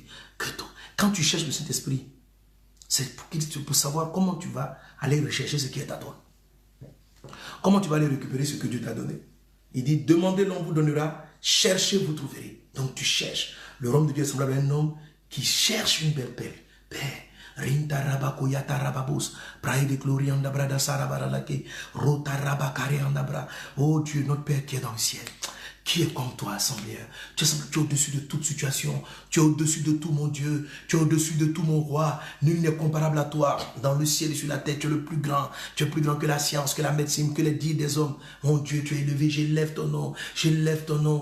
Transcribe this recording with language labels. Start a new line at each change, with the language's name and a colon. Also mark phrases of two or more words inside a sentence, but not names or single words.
French: Quand tu cherches le Saint-Esprit, c'est pour savoir comment tu vas aller rechercher ce qui est à toi. Comment tu vas aller récupérer ce que Dieu t'a donné. Il dit, demandez, l'on vous donnera, cherchez, vous trouverez. Donc tu cherches. Le royaume de Dieu est semblable à un homme qui cherche une belle perle. Père, Rinta rabako yata rababos, praide gloria andabra sarabaralake, rota rabakare andabra. Oh Dieu, notre Père qui est dans le ciel. Qui est comme toi, Seigneur? Tu es au-dessus de toute situation. Tu es au-dessus de tout, mon Dieu. Tu es au-dessus de tout, mon roi. Nul n'est comparable à toi. Dans le ciel et sur la terre, tu es le plus grand. Tu es plus grand que la science, que la médecine, que les dires des hommes. Mon Dieu, tu es élevé. J'élève ton nom. J'élève ton nom.